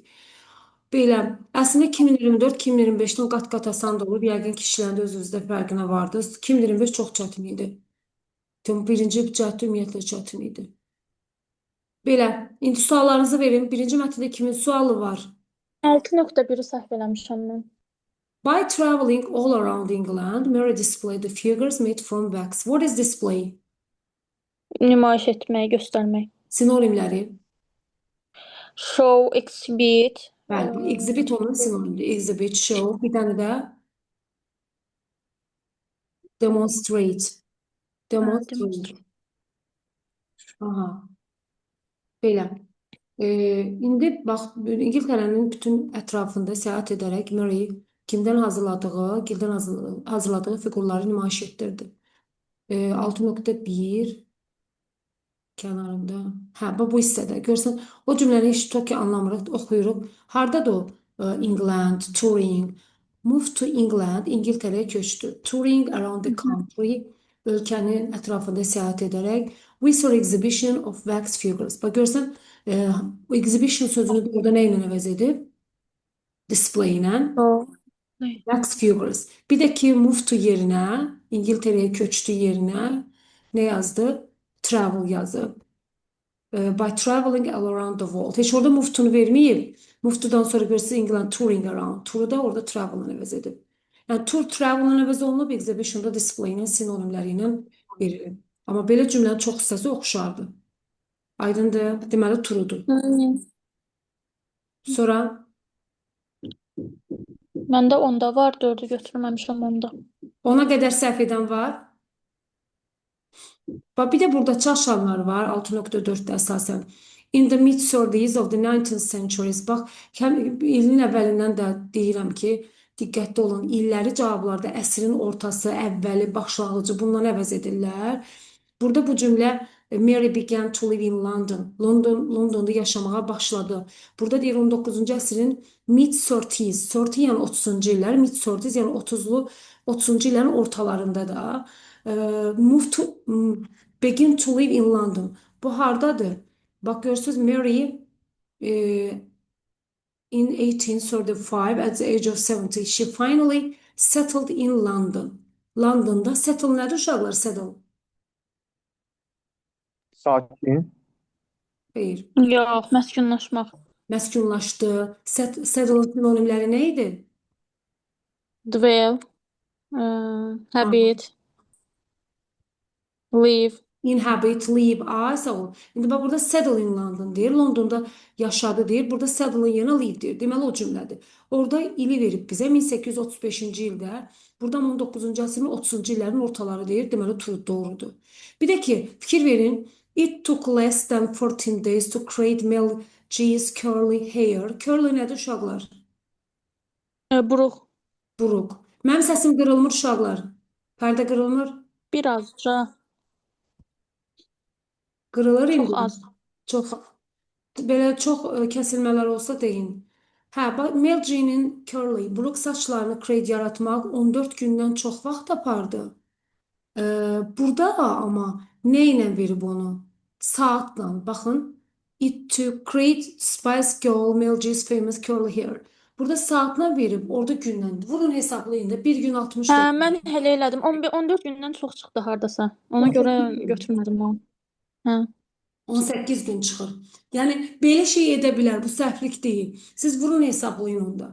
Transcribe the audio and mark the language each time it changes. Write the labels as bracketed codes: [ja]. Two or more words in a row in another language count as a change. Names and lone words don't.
[az] Belə, əslində 2024-2025-dən qat-qat asan da olub. Yəqin ki, işlərin də özünüzdə fərqinə vardınız. 2025 çox çətin idi. Birinci cəhd ümumiyyətlə çətin idi. Belə, indi suallarınızı verin. Birinci mətndə kimin sualı var? 6.1-i səhv eləmişəm mən. [en] By traveling all around England, Mary displayed the figures made from wax. What is display? [az] Nümayiş etmək, göstərmək. Sinonimləri. [en] Show, exhibit. [az] Bəli, bu exhibit onun sinonimidir. [en] Exhibit, show. [az] Bir dənə də demonstrate. [en] Demonstrate. Demonstrate. [az] Aha. Belə. İndi bax, İngiltərənin bütün ətrafında səyahət edərək Mary kimdən hazırladığı fiqurları nümayiş etdirdi. 6.1 kənarında. Hə, bu hissədə. Görsən, o cümləni heç tutaq ki, anlamırıq, oxuyuruq. Hardadır o? [en] England, touring. Move to England, [az] İngiltərəyə köçdü. [en] Touring around the country, [az] ölkənin ətrafında səyahət edərək. [en] We saw exhibition of wax figures. [az] Bax, görsən, exhibition sözünü orada nə ilə əvəz edib? Display ilə. [en] Show. Wax figures. [az] Bir də ki, [en] move to [az] yerinə, İngiltərəyə köçdü yerinə nə yazdı? Travel yazıb. [en] By traveling all around the world. [az] Heç orada [en] move to'nu [az] verməyib. [en] Move to'dan [az] sonra görsə [en] England touring around. [az] Tour'u da orada travel'la əvəz edib. Yəni [en] tour travel'la [az] əvəz olunub, [en] exhibition'da display-nin [az] sinonimləri ilə verilir. Amma belə cümlənin çox hissəsi oxşardır. Aydındır. Deməli turudur. Sonra Məndə onda var, 4-ü götürməmişəm onda. ona qədər səhv edən var. Bax, bir də burada çaşanlar var 6.4-də əsasən. [en] In the mid-30s of the 19th centuries. [az] Bax, ilin əvvəlindən də deyirəm ki, diqqətli olun. İlləri cavablarda əsrin ortası, əvvəli, başlanğıcı bundan əvəz edirlər. Burada bu cümlə [en] Mary began to live in London. [az] Londonda yaşamağa başladı. Burada deyir 19-cu əsrin mid-30s. 30 yəni 30-cu illər, mid-30s yəni 30-cu illərin ortalarında da [en] begin to live in London. [az] Bu hardadır? Bax, görürsünüz, [en] Mary in 1835 at the age of 70 she finally settled in London. [az] Londonda settle nədir uşaqlar? [en] Settle. [az] Sakin. Xeyr. Yox, məskunlaşmaq. Məskunlaşdı. Settle'ın sinonimləri nə idi? [en] Dwell, habit, live. Inhabit, live, so. [az] İndi bax, burada [en] settle in London [az] deyir. Londonda yaşadı deyir. Burada settle'ın yerinə live deyir. Deməli o cümlədir. Orada ili verib bizə 1835-ci ildə. Buradan 19-cu əsrin 30-cu illərin ortaları deyir. Deməli doğrudur. Bir də ki, fikir verin. [en] It took less than 14 days to create Mel G's curly hair. [az] Curly nədir uşaqlar? Buruq. Buruq. Mənim səsim qırılmır uşaqlar. Pərdə qırılmır. Birazca. Qırılır indi. Çox az. Çox. Belə çox kəsilmələr olsa deyin. Hə, bax, Mel G'nin curly, buruq saçlarını create yaratmaq 14 gündən çox vaxt apardı. Burada amma nə ilə verib onu? Saatla. Baxın. [en] It to create Spice Girl Mel G's famous curly hair. [az] Burada saatla verib, orada gündən. Vurun hesablayın da. Bir gün 60 Hə, dəqiqə. mən elə elədim. 14 gündən çox çıxdı hardasa. Ona 18 görə gün. götürmədim onu. Hə. 18 gün çıxır. Yəni belə şey edə bilər, bu səhvlik deyil. Siz vurun hesablayın onda.